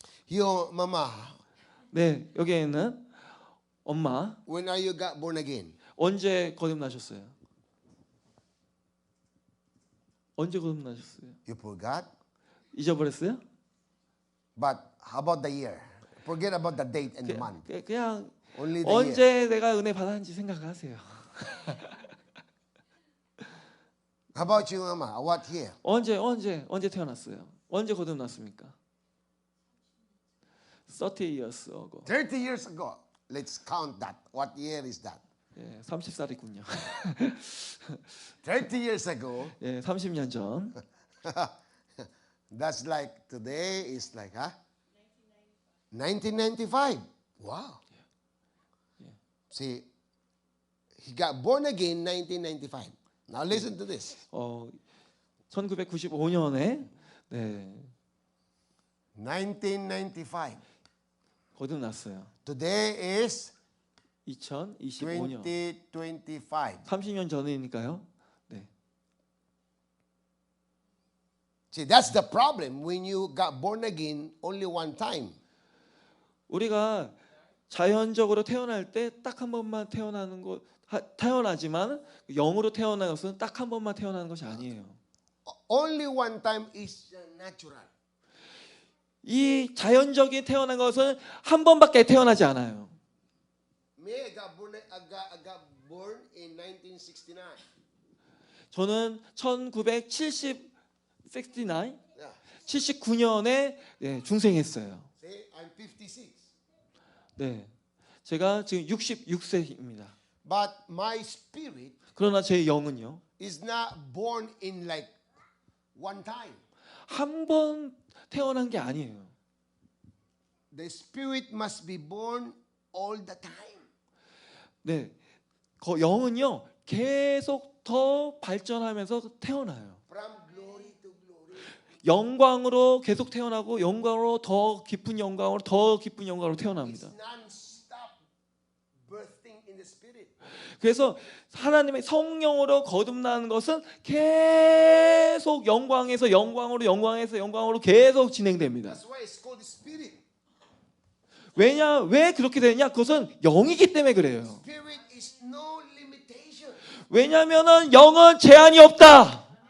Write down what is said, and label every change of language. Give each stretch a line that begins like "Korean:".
English: Your mama,
Korean: 네, 여기에 있는 엄마,
English: when are you got born again?
Korean: 언제 거듭나셨어요? 언제 거듭나셨어요?
English: You forgot?
Korean: 잊어버렸어요?
English: But how about the year? Forget about the date and the month.
Korean: 그냥
English: Only the year.
Korean: 언제 내가 은혜 받았는지 생각하세요.
English: How about you, mama? What year?
Korean: 언제 태어났어요? 언제 거듭났습니까?
English: 30 years ago. 30 years ago. Let's count that. What year is that?
Korean: 예, 30살이군요.
English: 30 years ago.
Korean: 예, 30년 전.
English: That's like today is like, 1995. Wow. See, he got born again 1995. Now listen to this.
Korean: 1995년에 네,
English: 1995.
Korean: 거듭났어요.
English: Today is
Korean: 2025년.
English: 2025.
Korean: 30년 전이니까요. 네.
English: See, that's the problem when you got born again only one time.
Korean: 우리가 자연적으로 태어날 때 딱 한 번만 태어나지만 영으로 태어난 것은 딱 한 번만 태어나는 것이 아니에요.
English: Only one time is natural.
Korean: 이 자연적인 태어난 것은 한 번밖에 태어나지 않아요.
English: Me, I got born in 1969.
Korean: 저는 79년에 중생했어요.
English: See, I'm 56.
Korean: 네, 제가 지금 66세입니다.
English: But my spirit
Korean: 그러나 제 영은요,
English: is not born in like one time.
Korean: 한 번 태어난 게 아니에요.
English: The spirit must be born all the time.
Korean: 네, 영은요 계속 더 발전하면서 태어나요.
English: From glory to glory.
Korean: 영광으로 계속 태어나고 영광으로 더 깊은 영광으로 더 깊은 영광으로 태어납니다.
English: It's non-stop birthing in the spirit.
Korean: 그래서 하나님의 성령으로 거듭나는 것은 계속 영광에서 영광으로 영광에서 영광으로 계속 진행됩니다.
English: That's why it's called the spirit.
Korean: 왜 그렇게 되냐? 그것은 영이기 때문에 그래요.
English: Spirit is no limitation.
Korean: 왜냐하면은 영은 제한이 없다.